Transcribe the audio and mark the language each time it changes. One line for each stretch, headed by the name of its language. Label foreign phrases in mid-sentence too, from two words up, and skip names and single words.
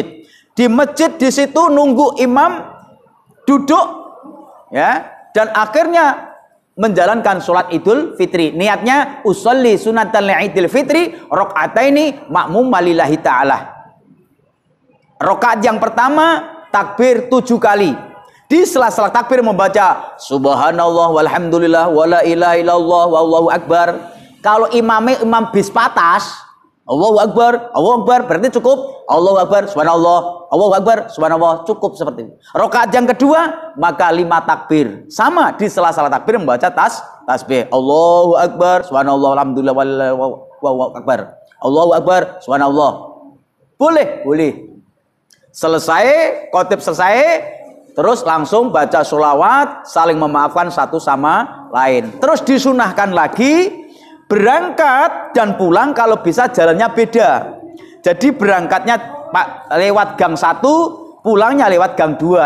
Indonesian: Di masjid di situ nunggu imam duduk, ya, dan akhirnya menjalankan sholat Idul Fitri.
Arabic: Niatnya أصلي سنة عيد الفطر ركعتين مأموما لله تعالى.
Indonesian: Rakaat yang pertama takbir 7 kali. Di sela-sela takbir membaca
Arabic: سبحان الله والحمد لله ولا إله إلا الله والله أكبر.
Indonesian: Kalau imamnya imam bis patas,
Arabic: الله أكبر، الله أكبر,
Indonesian: berarti cukup
Arabic: الله أكبر سبحان الله، الله أكبر سبحان الله,
Indonesian: cukup seperti itu. Rakaat yang kedua maka 5 takbir. Sama di sela-sela takbir membaca tasbih
Arabic: الله أكبر سبحان الله الحمد لله والله أكبر. الله أكبر سبحان الله.
Indonesian: Boleh. Selesai, khotib selesai, terus langsung baca sholawat, saling memaafkan satu sama lain. Terus disunahkan lagi berangkat dan pulang kalau bisa jalannya beda. Jadi berangkatnya lewat gang 1, pulangnya lewat gang 2.